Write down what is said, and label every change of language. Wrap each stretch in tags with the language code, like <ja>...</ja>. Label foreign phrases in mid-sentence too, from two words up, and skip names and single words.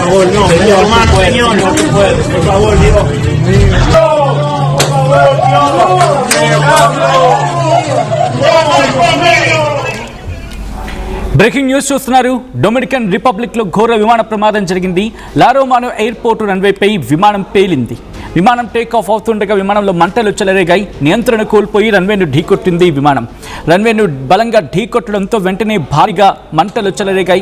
<es>No, señor, señor, no se puede. Por favor, Dios. No, por favor, Dios.</es> <en>breaking news</en> <te>చూస్తున్నారు. డొమినికన్ రిపబ్లిక్ లో ఘోర విమాన ప్రమాదం జరిగింది. లారోమానో ఎయిర్పోర్ట్ రన్వేపై విమానం పేలింది. విమానం</te> <en>take off</en> <te>అవుతుండగా విమానంలో మంటలు చెలరేగాయి. నియంత్రణ కోల్పోయి రన్వేను ఢీకొట్టింది. విమానం రన్వేను బలంగా ఢీకొట్టడంతో వెంటనే భారీగా మంటలు చెలరేగాయి.</te>